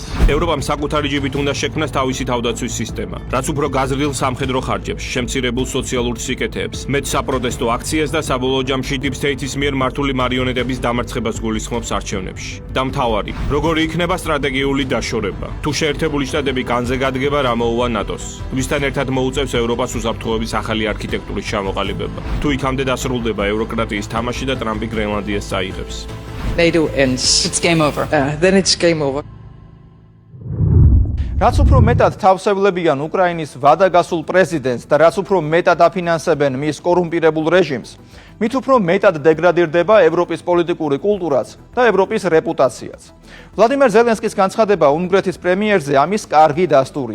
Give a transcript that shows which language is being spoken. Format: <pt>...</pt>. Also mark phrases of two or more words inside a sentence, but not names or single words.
<ka>ევროპამ საკუთარი ჯიბით უნდა შექმნას თავისი თავდაცვის სისტემა, რაც უფრო გაზრდილ სამხედრო ხარჯებს, შემცირებულ სოციალურ სიკეთეებს, მეტ საპროტესტო აქციას და საბოლოო ჯამში</ka> <en>Deep State-</en> <ka>ის მიერ მართული მარიონეტების დამარცხებას გულისხმობს არჩევნებში. და მთავარი, როგორი იქნება სტრატეგიული დაშორება. თუ შეერთებული შტატები განზე გადგება, რა მოუვა ნატოს. ვისთან ერთად მოუწევს ევროპას უსაფრთხოების ახალი არქიტექტურის ჩამოყალიბება. თუ იქამდე დასრულდება ევროკრატიის თამაში და ტრამპი გრენლანდიას წაიღებს.</ka> <en>NATO ends. It's game over. Then it's game over.</en> <ka>რაც უფრო მეტად თავსებლებიან უკრაინის ვადაგასულ პრეზიდენტს და რაც უფრო მეტად აფინანსებენ მის კორუმპირებულ რეჟიმს, მით უფრო მეტად დეგრადირდება ევროპის პოლიტიკური კულტურაც და ევროპის რეპუტაციაც. ვლადიმერ ზელენსკის განცხადება უნგრეთის პრემიერზე ამის კარგი დასტურია.</ka>